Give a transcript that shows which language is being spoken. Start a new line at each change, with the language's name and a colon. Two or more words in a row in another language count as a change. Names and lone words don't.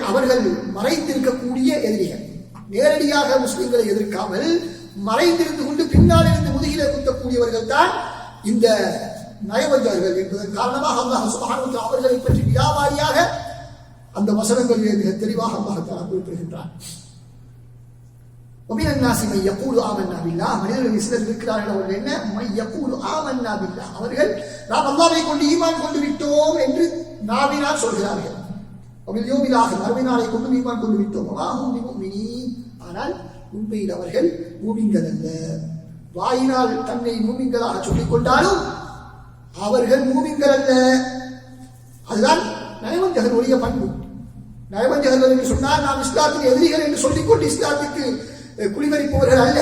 Tamil: அவர்கள் மறைந்திருக்கக்கூடிய எதிரிகள். நேரடியாக முஸ்லிம்களை எதிர்க்காமல் மறைந்திருந்து கொண்டு பின்னால் இருந்து முதுகிலே குத்தக்கூடியவர்கள் தான் இந்த நயவஞ்சகர்கள் என்பதன் காரணமாக
Arabic: الله سبحانه وتعالى
Tamil: அவர்களை பற்றி வியாபாரியாக அந்த வசனங்களிலே மிக தெளிவாக
Arabic: الله تعالى
Tamil: குறிப்பிடுகின்றார்.
Arabic: ومن الناس من يقول آمنا بالله,
Tamil: மனிதர்கள் சிலர் இருக்கிறார்கள், அவர்கள் என்ன?
Arabic: من يقول آمنا بالله,
Tamil: அவர்கள் நாம் அல்லாஹ்வை கொண்டு ஈமான் கொண்டு விட்டோம் என்று நாவினால் சொல்கிறார்கள்.
Arabic: وباليوم الآخر,
Tamil: மறுமை நாளை கொண்டு ஈமான் கொண்டு விட்டோம்.
Arabic: وما هم بمؤمنين,
Tamil: ஆனால் உண்மையில் அவர்கள் மூமின்கள் அல்ல. வாயினால் தன்னை மூமின்களாக சொல்லிக் கொண்டாலும் அவர்கள் மூமின்கள் அல்ல. அதுதான் நயவஞ்சகர்களுடைய பண்பு. நயவஞ்சகர்கள் என்று சொன்னால் நாம் இஸ்லாத்தின் எதிரிகள் என்று சொல்லிக்கொண்டு இஸ்லாத்துக்கு குடிமறிப்பவர்கள் அல்ல.